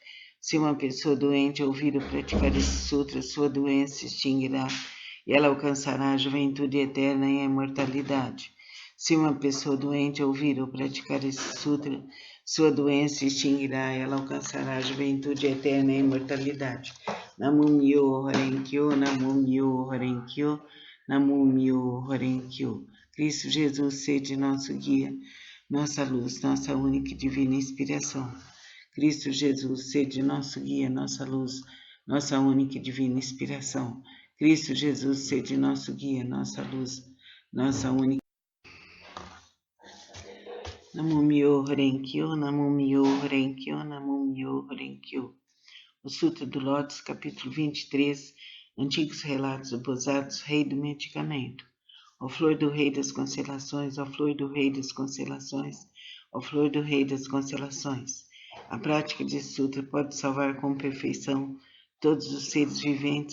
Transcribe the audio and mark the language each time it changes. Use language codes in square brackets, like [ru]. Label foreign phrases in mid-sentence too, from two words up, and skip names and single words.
[pt] Se uma pessoa doente ouvir ou praticar esse sutra, sua doença se extinguirá e ela alcançará a juventude eterna e a imortalidade. Se uma pessoa doente ouvir ou praticar esse sutra, sua doença se extinguirá e ela alcançará a juventude eterna e a imortalidade. [ja] Namo Myo Horenkyo, Namo Myo Horenkyo, Namo Myo Horenkyo. [pt] Cristo Jesus, sede nosso guia, nossa luz, nossa única e divina inspiração. Cristo Jesus, sede nosso guia, nossa luz, nossa única e divina inspiração. Cristo Jesus, sede nosso guia, nossa luz, nossa única. [ja] Namo Myo Horenkyo, Namo Myo Horenkyo, Namo Myo Horenkyo. [pt] O Sutra do Lótus, capítulo 23, Antigos Relatos Esbozados, Rei do Medicamento. Ó flor do rei das constelações, ó flor do rei das constelações, ó flor do rei das constelações. A prática desse sutra pode salvar com perfeição todos os seres viventes.